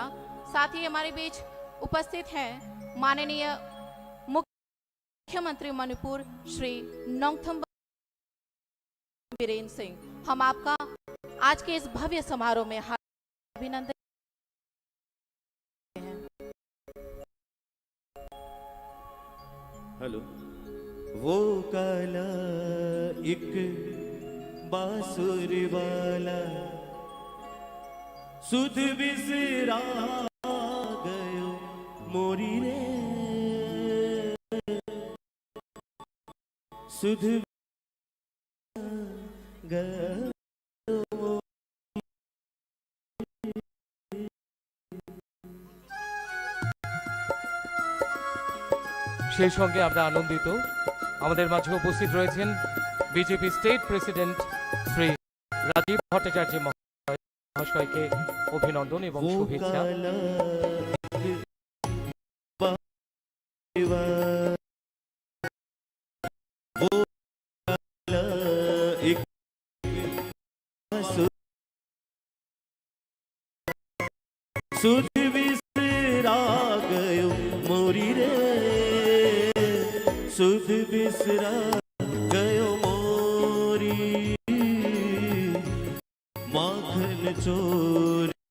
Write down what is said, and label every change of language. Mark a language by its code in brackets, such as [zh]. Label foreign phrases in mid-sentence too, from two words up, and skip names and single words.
[hi] साथ ही हमारे बीच उपस्थित हैं माननीय मुख्यमंत्री मणिपुर श्री नोंगथम्बाम बीरेन सिंह। हम आपका आज के इस भव्य समारोह में हार्दिक अभिनंदन हैं। हेलो। [bra] वो काला एक बांसुरी वाला सुध बिसरा गयो मोरी रे, सुध [bn] সেই সঙ্গে আমরা আনন্দিত আমাদের মাঝে উপস্থিত রয়েছেন বিজেপি স্টেট প্রেসিডেন্ট শ্রী রাজীব ভট্টাচার্য মহাশয়কে অভিনন্দন এবং শুভেচ্ছা। [bra] सुध बिसरा गयो मोरी रे, सुध बिसरा गयो मोरी माखन चोरी।